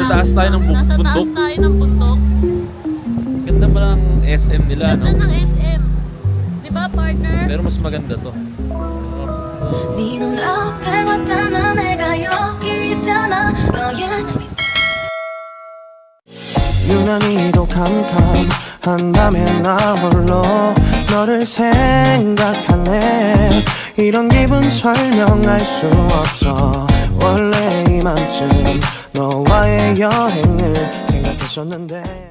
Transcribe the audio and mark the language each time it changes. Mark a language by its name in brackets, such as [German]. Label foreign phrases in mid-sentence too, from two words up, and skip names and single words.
[Filipino] tayo ng Nasa taas bundok. tayo ng bundok. Ganda pa ng SM nila, no? Ganda ng SM. Di ba, partner? Pero mas maganda to. [Korean] 네 눈앞에 왔잖아 내가 여기 있잖아 너의 유난히도 캄캄한다면 나 홀로 너를 생각하네 이런 기분 설명할 수 없어 원래 이맘쯤 너와의 여행을 생각했었는데